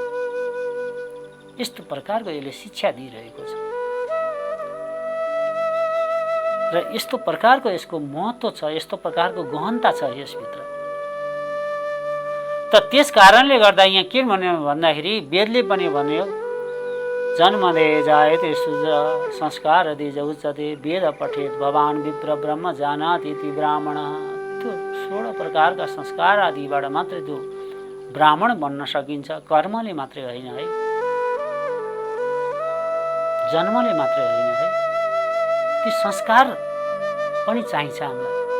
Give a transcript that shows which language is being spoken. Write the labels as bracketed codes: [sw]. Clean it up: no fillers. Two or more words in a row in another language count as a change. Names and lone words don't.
[ne] यस्तो प्रकारको यसले शिक्षा दिइरहेको छ र यस्तो प्रकारको यसको महत्त्व छ, यस्तो प्रकारको गहनता छ यसभित्र। त त्यस कारणले गर्दा यहाँ के भन्यो भन्दाखेरि वेदले पनि भन्यो, [sa] जन्मदे जायते सुज संस्कार दिज उच्चते वेद पठेत भवान विप्र ब्रह्म जानाति इति ब्राह्मण। [ne] त्यो 16 प्रकारका संस्कार आदिबाट मात्रै त्यो ब्राह्मण बन्न सकिन्छ, कर्मले मात्रै होइन है, जन्मले मात्रै होइन है, ती संस्कार पनि चाहिन्छ हामीलाई।